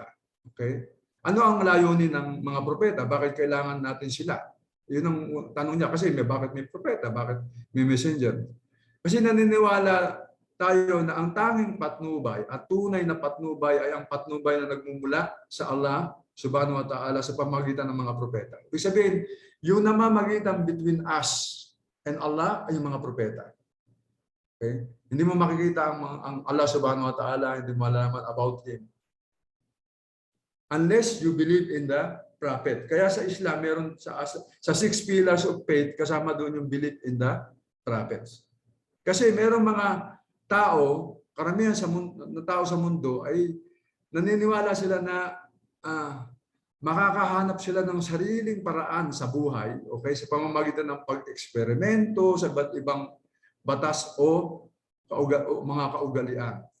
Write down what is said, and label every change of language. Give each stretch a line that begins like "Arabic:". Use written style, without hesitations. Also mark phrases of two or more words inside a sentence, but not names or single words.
Filipino: Okay? Ano ang layunin ng mga propeta? Bakit kailangan natin sila? Yun ang tanong niya. Kasi bakit may propeta? Bakit may messenger? Kasi naniniwala tayo na ang tanging patnubay at tunay na patnubay ay ang patnubay na nagmumula sa Allah
Arabic: سبحانه وتعالى
Filipino: sa pamamagitan ng mga propeta. Ibig sabihin, yung namamagitan
English: between us and Allah
Filipino: ay yung mga propeta. Okay? Hindi mo makikita ang Allah
Arabic: سبحانه وتعالى,
Filipino: hindi mo malaman
English: about Him. Unless you believe in the prophet.
Filipino: Kaya sa Islam, meron sa
English: 6 pillars of faith,
Filipino: kasama doon yung
English: belief in the prophets.
Filipino: Kasi merong mga tao, karamihan na tao sa mundo ay naniniwala sila na makakahanap sila ng sariling paraan sa buhay, okay, sa pamamagitan ng pag-eksperimento sa iba't ibang batas o mga kaugalian.